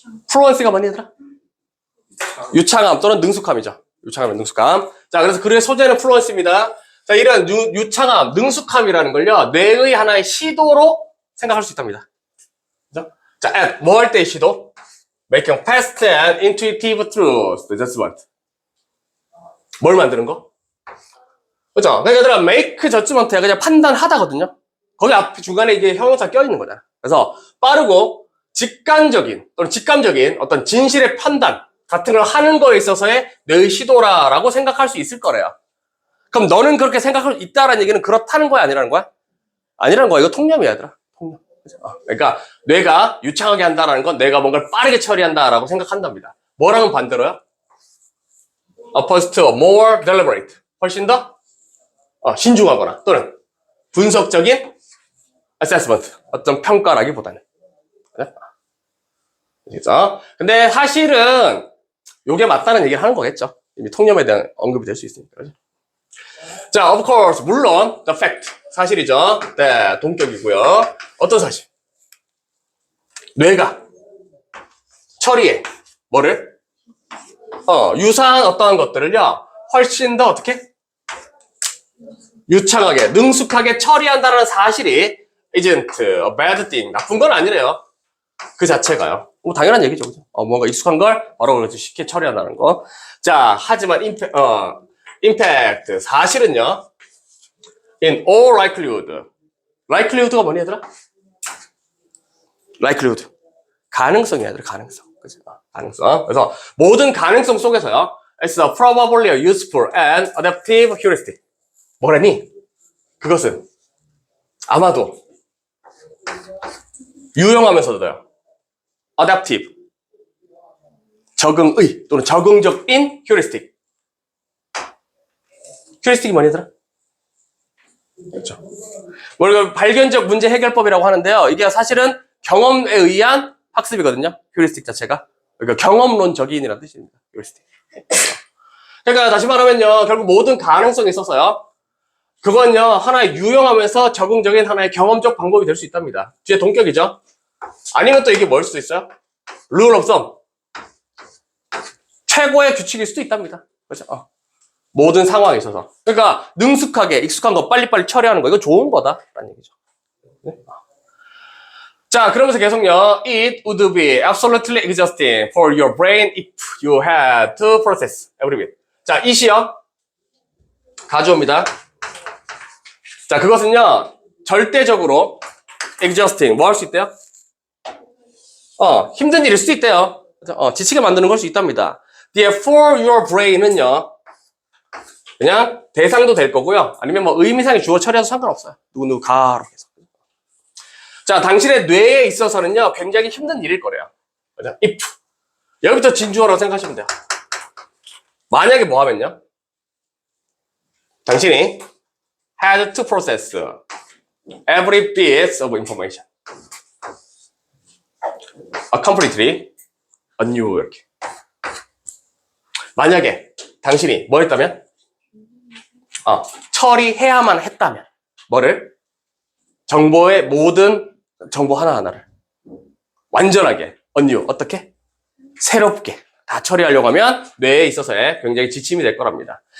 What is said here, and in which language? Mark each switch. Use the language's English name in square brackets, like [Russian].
[Korean] fluency가 뭐니, 얘들아? 유창함 또는 능숙함이죠. 유창함, 능숙함. 자, 그래서 글의 소재는 fluency입니다. 자, 이런 유창함, 능숙함이라는 걸요, 뇌의 하나의 시도로 생각할 수 있답니다. 그죠? 자, 뭐 할 때의 시도? [English] Making fast and intuitive truth. That's what. [Korean] 뭘 만드는 거? 그죠? 그러니까 얘들아, [English] make judgment [Korean] 야 그냥 판단하다거든요. 거기 앞 중간에 이게 형용사 껴있는 거잖아. 그래서 빠르고 직감적인 또는 직감적인 어떤 진실의 판단 같은 걸 하는 거에 있어서의 뇌의 시도라라고 생각할 수 있을 거래요. 그럼 너는 그렇게 생각할 수 있다라는 얘기는 그렇다는 거야, 아니라는 거야? 아니라는 거야. 이거 통념이야, 얘들아. 통념. 그러니까 뇌가 유창하게 한다라는 건 내가 뭔가를 빠르게 처리한다라고 생각한답니다. 뭐랑은 반대로요? [English] Opposed to more deliberate. [Korean] 훨씬 더 신중하거나 또는 분석적인 assessment. 어떤 평가라기보다는. 그죠? 근데 사실은 요게 맞다는 얘기를 하는 거겠죠. 이미 통념에 대한 언급이 될 수 있으니까. 그죠? [English] 자, of course, [Korean] 물론 [English] the fact. [Korean] 사실이죠. 네, 동격이고요. 어떤 사실? 뇌가 처리해. 뭐를? 유사한 어떠한 것들을요, 훨씬 더 어떻게? 유창하게, 능숙하게 처리한다는 사실이 [English] isn't a bad thing. [Korean] 나쁜 건 아니래요. 그 자체가요. 뭐 당연한 얘기죠. 그죠? 뭔가 익숙한 걸 바로 쉽게 처리한다는 거. 자, 하지만 impact. 사실은요, [English] in all likelihood. [Korean] likelihood가 뭐니, 얘들아? [English] likelihood. [Korean] 가능성이야, 얘들아, 가능성. 그죠? 가능성. 그래서 모든 가능성 속에서요, [English] it's a probably a useful and adaptive heuristic. [Korean] 뭐라니? 그것은 아마도 유용하면서도요, adaptive. 적응의 또는 적응적인 heuristic. heuristic이 뭐니, 얘들아? 그렇죠. 뭐 발견적 문제 해결법이라고 하는데요. 이게 사실은 경험에 의한 학습이거든요. 휴리스틱 자체가. 그러니까 경험론적인이라는 뜻입니다. 휴리스틱. 그러니까 다시 말하면요, 결국 모든 가능성이 있어서요, 그건요, 하나의 유용하면서 적응적인 하나의 경험적 방법이 될 수 있답니다. 뒤에 동격이죠. 아니면 또 이게 뭘 수도 있어요? [English] rule of thumb. [Korean] 최고의 규칙일 수도 있답니다. 그렇죠? 모든 상황에 있어서. 그러니까 능숙하게 익숙한 거 빨리빨리 처리하는 거, 이거 좋은 거다라는 얘기죠. 네? 자, 그러면서 계속요. [English] It would be absolutely exhausting for your brain if you had to process every bit. [Korean] 자, it이요. 가져옵니다. 자, 그것은요, 절대적으로 exhausting. 뭐 할 수 있대요? 힘든 일일 수도 있대요. 지치게 만드는 걸 수 있답니다. [English] Therefore, your brain [Korean] 은요, 그냥 대상도 될 거고요. 아니면 뭐 의미상의 주어 처리해도 상관없어요. 누구누구가로 해서. 자, 당신의 뇌에 있어서는요, 굉장히 힘든 일일 거래요. 그죠? if. 여기부터 진주어라고 생각하시면 돼요. 만약에 뭐 하면요? 당신이 [English] had to process every bit of information. completely anew, [Korean] 이렇게. 만약에 당신이 뭐 했다면? 처리해야만 했다면. 뭐를? 정보의 모든 정보 하나하나를 완전하게, anew, 어떻게? 새롭게 다 처리하려고 하면 뇌에 있어서의 굉장히 지침이 될 거랍니다.